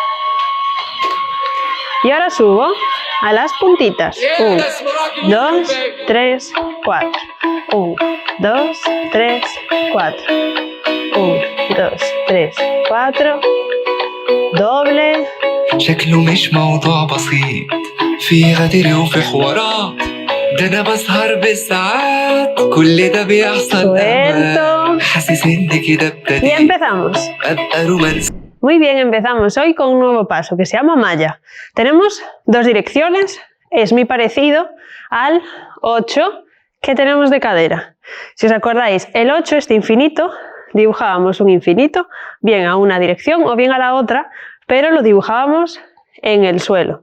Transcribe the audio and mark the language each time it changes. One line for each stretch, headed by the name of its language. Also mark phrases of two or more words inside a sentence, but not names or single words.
Spanish: Y ahora subo a las puntitas. 1, 2, 3, 4. 1, 2, 3, 4. 1, 2, 3, 4. doble.
Arabic: شكله مش موضوع بسيط في غدر وفي حوارات ده انا بسهر بالساعات كل ده بيحصل حاسس ان كده ابتدي
Spanish: y empezamos.
Arabic: ابقى رومانسي.
Spanish: Muy bien, empezamos hoy con un nuevo paso que se llama maya. Tenemos dos direcciones, es muy parecido al 8 que tenemos de cadera. Si os acordáis, el 8, este infinito, dibujábamos un infinito, bien a una dirección o bien a la otra, pero lo dibujábamos en el suelo.